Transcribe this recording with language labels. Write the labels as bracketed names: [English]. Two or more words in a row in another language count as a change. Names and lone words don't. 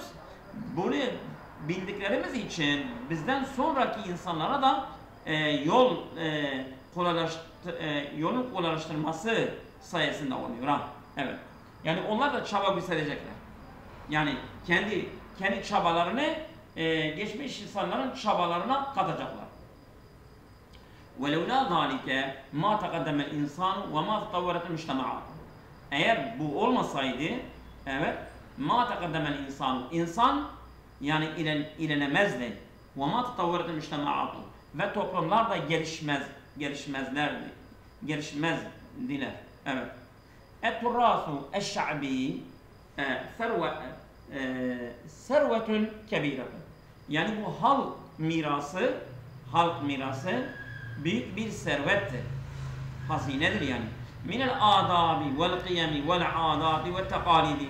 [Turkish] Bunu bildiklerimiz için bizden sonraki insanlara da yolun kolaylaştırması sayesinde oluyor. Evet. Yani onlar da çaba gösterecekler. Yani kendi çabalarını geçmiş insanların çabalarına katacaklar. [Arabic] وَلَوْلَا ذَٰلِكَ مَا تَقَدَّمَ الْاِنْسَانُ وَمَا تَطَوَّرَتِ الْمُجْتَمَعَاتِ. [Turkish] Eğer bu olmasaydı, evet, [Arabic] مَا تَقَدَّمَ الْاِنْسَانُ [Turkish] insan yani ilerlemezdi. [Arabic] وَمَا تَطَوَّرَتِ الْمُجْتَمَعَاتُ [Turkish] ve toplumlar da gelişmezdiler. Evet. [Arabic] اَتْتُرَّاسُ الشَّعْبِي ثروة كبيرة. [Turkish] Yani bu halk mirası büyük bir servettir. Hazinedir yani. [Arabic] من الآداب و القيم و العادات و التقاليد.